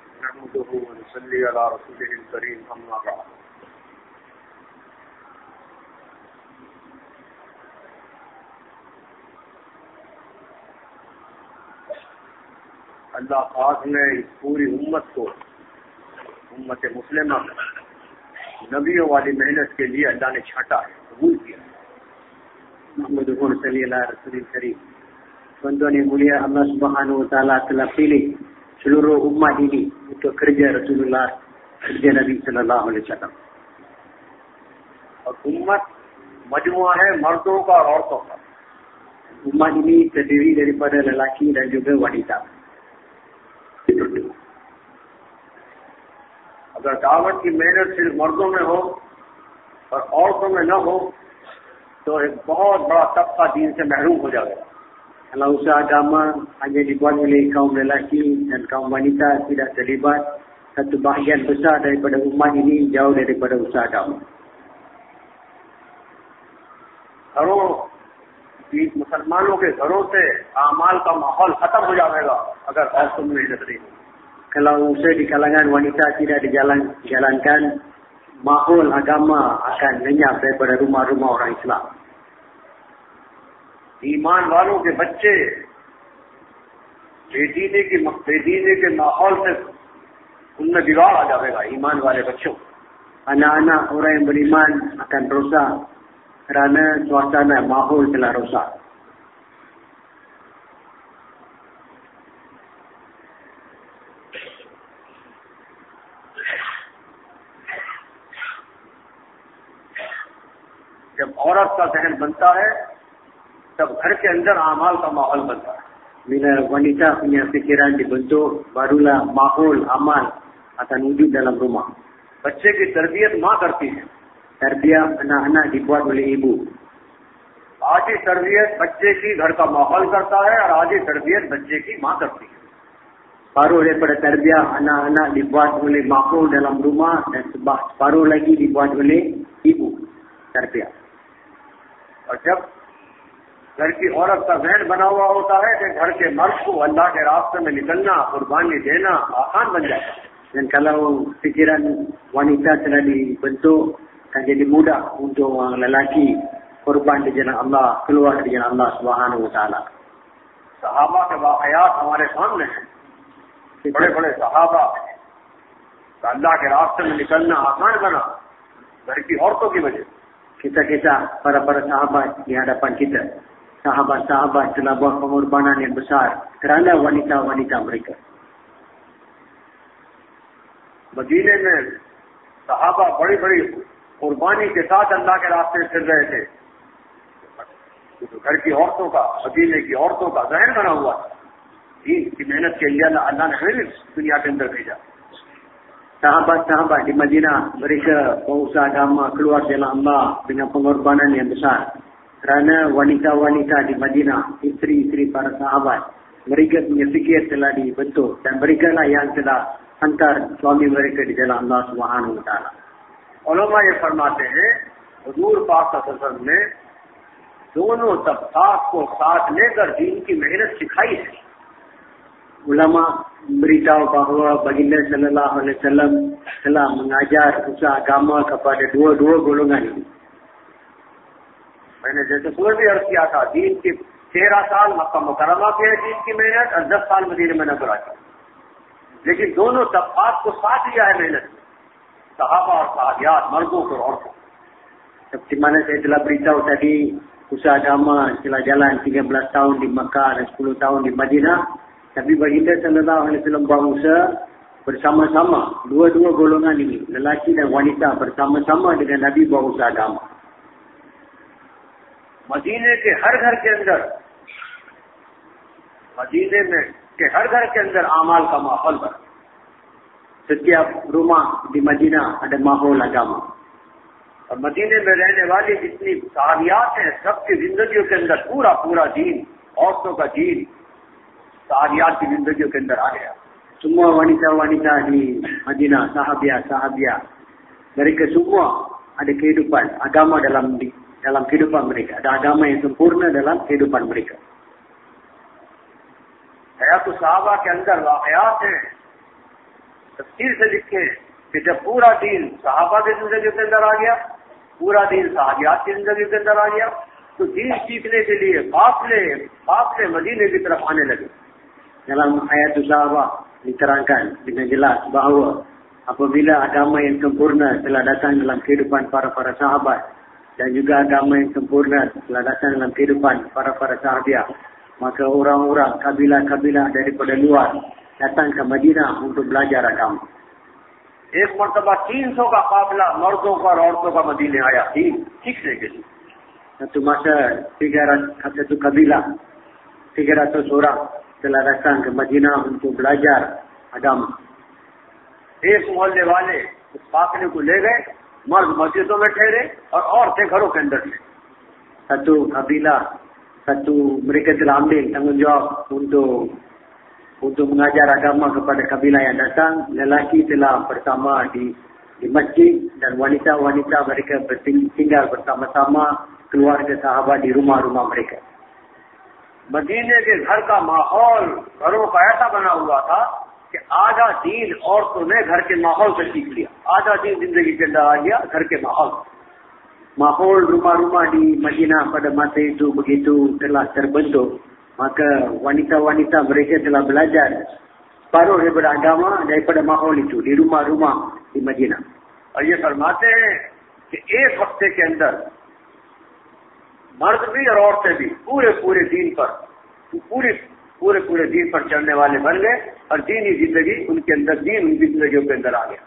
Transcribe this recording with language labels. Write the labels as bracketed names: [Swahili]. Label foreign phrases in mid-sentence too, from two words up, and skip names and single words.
[Arabic] نحمده ونصلي على رسوله الكريم أما بعد. [Hindi] अल्लाह पाक ने इस पूरी उम्मत को, उम्मत मुस्लिमा नबियों वाली मेहनत के लिए अल्लाह ने छाटा है, कबूल किया। [Arabic] محمد صلى الله عليه وسلم. [Malay] Tuan-tuan yang mulia, [Arabic] الله سبحانه وتعالى [Malay] telah pilih seluruh umat ini untuk kerja Rasulullah, kerja Nabi [Arabic] صلى الله عليه وسلم. [Hindi] और उम्मत मजमुआ है मर्दों का और औरतों का। [Malay] Umat ini terdiri daripada lelaki dan juga wanita. [Hindi] अगर दावत की मेहनत सिर्फ मर्दों में हो और औरतों में न हो तो एक बहुत बड़ा तबका दीन से महरूम हो जाएगा। [Malay] Kalau usaha agama hanya dibuat oleh kaum lelaki dan kaum wanita tidak terlibat, satu bahagian besar daripada umat ini jauh daripada usaha agama. [Hindi] घरों मुसलमानों के घरों से आमाल का माहौल खत्म हो जाएगा अगर औरतों में मेहनत नहीं हो। [Malay] Kalau usaha di kalangan wanita tidak dijalankan, mahul agama akan lenyap daripada rumah-rumah orang Islam. [Hindi] ईमान वालों के बच्चे बेदीने के माहौल से उनमें बिगाड़ आ जाएगा। ईमान वाले बच्चों, [Malay] Anak-anak orang yang beriman akan rosak kerana suasana mahul telah rosak. [Hindi] जब औरत का जहन बनता है तब घर के अंदर आमाल का माहौल बनता है। [Malay] Bila wanita punya fikiran dibentuk, barulah mahul amal akan wujud dalam rumah. [Hindi] बच्चे की तरबियत माँ करती है। [Malay] Tarbiyah anak-anak dibuat oleh ibu. [Hindi] आधी तरबियत बच्चे की घर का माहौल करता है और आधी तरबियत बच्चे की माँ करती है। [Malay] Separuh daripada tarbiyah anak-anak dibuat oleh mahul dalam rumah dan separuh lagi dibuat oleh ibu. Tarbiyah. [Hindi] और जब घर की औरत का जहन बना हुआ होता है कि घर के मर्द को अल्लाह के रास्ते में निकलना, कुर्बानी देना आसान बन जाता है। [Malay] Dan kalau fikiran wanita telah dibentuk, akan jadi mudah untuk orang lelaki korban di jalan Allah, keluar di jalan [Arabic] الله سبحانه وتعالى. [Hindi] सहाबा के वाकयात हमारे सामने हैं। बड़े बड़े सहाबा अल्लाह के रास्ते में निकलना आसान बना घर की औरतों की वजह। [Malay] Kisah-kisah para sahabat di hadapan kita. Sahabat-sahabat telah buat pengorbanan yang besar kerana wanita-wanita mereka. [Hindi] मदीने में सहाबा बड़ी बड़ी कुर्बानी के साथ अल्लाह के रास्ते में फिर रहे थे। तो घर की औरतों का, मदीने की औरतों का जहन बना हुआ था। दीन की मेहनत के लिए अल्लाह ने हमें भी दुनिया के अंदर भेजा। [Malay] Sahabat-sahabat di Madinah mereka berusaha agama keluar jalan Allah dengan pengorbanan yang besar. Kerana wanita-wanita di Madinah, isteri-isteri para sahabat, mereka punya fikir telah dibentuk dan mereka lah yang telah hantar suami mereka di jalan [Arabic] الله سبحانه وتعالى. [Hindi] उलमा ये फरमाते हैं हुजूर पाक [Arabic] صلى الله عليه وسلم [Hindi] ने दोनों तबकात को साथ लेकर दीन की मेहनत सिखाई है। [Malay] Ulama beritahu bahawa baginda [Arabic] صلى الله عليه وسلم [Malay] telah mengajar usaha agama kepada dua-dua golongan ini. [Hindi] मैंने जैसे पूर्व भी अर्ज किया था, दीन की 13 साल मक्का मुकरमा की है दीन की मेहनत और 10 साल मदीने में नजर आई। लेकिन दोनों तबकात को साथ लिया है मेहनत, सहाबा और सहाबियात, मर्दों और औरतों। [Malay] Seperti mana saya telah beritahu tadi, usaha agama telah jalan 13 tahun di Makkah dan 10 tahun di Madinah. Tapi baginda [Arabic] صلى الله عليه وسلم [Malay] berusaha bersama-sama, dua-dua golongan ini, lelaki dan wanita bersama-sama dengan Nabi berusaha agama. [Hindi] मदीने के हर घर के अंदर, मदीने में के हर घर के अंदर आमाल का माहौल बना। [Malay] Setiap rumah di Madinah ada mahul agama. [Hindi] और मदीने में रहने वाली जितनी सहाबियात हैं, सबकी जिंदगियों के अंदर पूरा पूरा दीन, औरतों का दीन सहाबियात की जिंदगियों के अंदर आ गया। [Malay] Semua wanita-wanita di Madinah, sahabiah, mereka semua ada kehidupan agama dalam kehidupan mereka. Ada agama yang sempurna dalam kehidupan mereka. [Hindi] हयात सहाबा के अंदर वाकयात हैं, तफसील से लिखे हैं कि जब पूरा दीन सहाबा की जिंदगी के अंदर आ गया, पूरा दीन सहाबियात की जिंदगी के अंदर आ गया, तो दीन सीखने के लिए काफिले मदीने की तरफ आने लगे. [Malay] Dalam ayat sahabat diterangkan dengan jelas bahawa apabila agama yang sempurna telah datang dalam kehidupan para sahabat dan juga agama yang sempurna telah datang dalam kehidupan para sahabiah, maka orang-orang kabilah-kabilah daripada luar datang ke Madinah untuk belajar agama. [Hindi] एक मरतबा 300 का काफिला मर्दों का और औरतों का मदीने आया दीन सीखने के लिए. [Malay] Satu masa 300 kabilah 300 orang telah datang ke Madinah untuk belajar agama. [Hindi] एक मोहल्ले वाले उस काफिले को ले गए, मर्द मस्जिदों में ठहरे और औरतें घरों के अंदर थे. [Malay] Satu kabilah, mereka telah ambil tanggungjawab untuk mengajar agama kepada kabilah yang datang. Lelaki telah bersama di masjid dan wanita-wanita mereka tinggal bersama-sama keluarga sahabat di rumah-rumah mereka. [Hindi] मदीने के घर का माहौल घरों का ऐसा बना हुआ था कि आधा दीन औरतों ने घर के माहौल से सीख लिया, आधा दीन जिंदगी के अंदर आ गया घर के माहौल. [Malay] Mahol rumah-rumah di Madinah pada masa itu begitu telah terbentuk, maka wanita-wanita mereka telah belajar separuh daripada agama daripada mahol itu di rumah-rumah di Madinah. [Hindi] और ये फरमाते हैं कि एक हफ्ते के अंदर मर्द भी और औरतें भी पूरे दीन पर चलने वाले बन गए और दीनी जिंदगी उनकी जिंदगियों के अंदर आ गया.